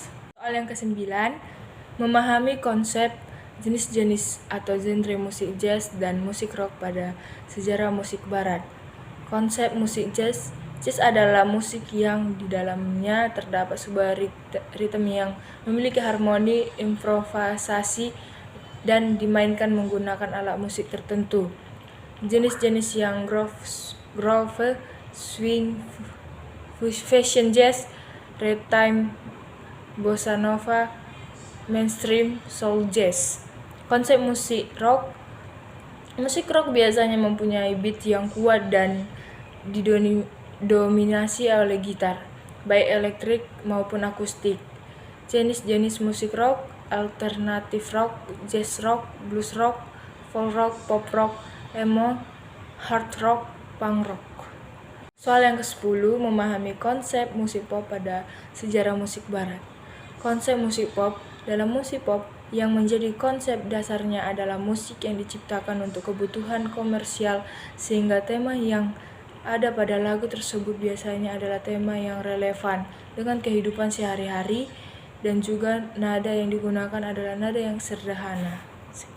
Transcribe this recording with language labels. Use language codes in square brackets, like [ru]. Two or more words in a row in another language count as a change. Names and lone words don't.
[id] Soal yang ke-9, memahami konsep, jenis-jenis atau genre musik jazz dan musik rock pada sejarah musik barat. Konsep musik jazz. Jazz adalah musik yang di dalamnya terdapat sebuah ritme yang memiliki harmoni, improvisasi, dan dimainkan menggunakan alat musik tertentu. Jenis-jenis yang groove, swing, fusion jazz, ragtime, bossa nova, mainstream, soul jazz. Konsep musik rock. Musik rock biasanya mempunyai beat yang kuat dan didominasi oleh gitar, baik elektrik maupun akustik. Jenis-jenis musik rock: alternatif rock, jazz rock, blues rock, folk rock, pop rock, emo, hard rock, punk rock. Soal yang ke-10, memahami konsep musik pop pada sejarah musik barat. Konsep musik pop: dalam musik pop, yang menjadi konsep dasarnya adalah musik yang diciptakan untuk kebutuhan komersial, sehingga tema yang ada pada lagu tersebut biasanya adalah tema yang relevan dengan kehidupan sehari-hari, dan juga nada yang digunakan adalah nada yang sederhana.